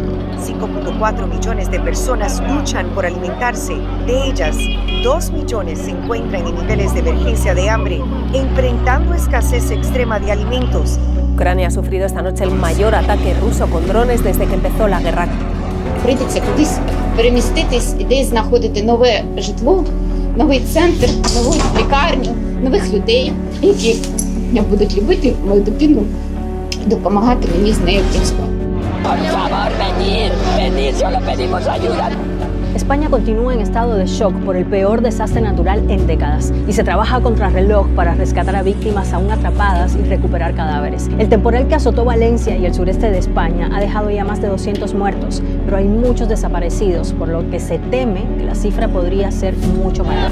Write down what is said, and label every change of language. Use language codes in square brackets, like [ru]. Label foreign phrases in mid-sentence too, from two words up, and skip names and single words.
[es] 5.4 millones de personas luchan por alimentarse. De ellas, 2 millones se encuentran en niveles de emergencia de hambre, enfrentando escasez extrema de alimentos. Ucrania ha sufrido esta noche el mayor ataque ruso con drones desde que empezó la guerra. [uk] Прийдеться кудись переміститись, десь знаходити нове житло, новий центр, нову лікарню, нових людей, які будуть любити мою дитину, допомагати мені з нею близько. [es] España continúa en estado de shock por el peor desastre natural en décadas y se trabaja contrarreloj para rescatar a víctimas aún atrapadas y recuperar cadáveres. El temporal que azotó Valencia y el sureste de España ha dejado ya más de 200 muertos, pero hay muchos desaparecidos, por lo que se teme que la cifra podría ser mucho mayor.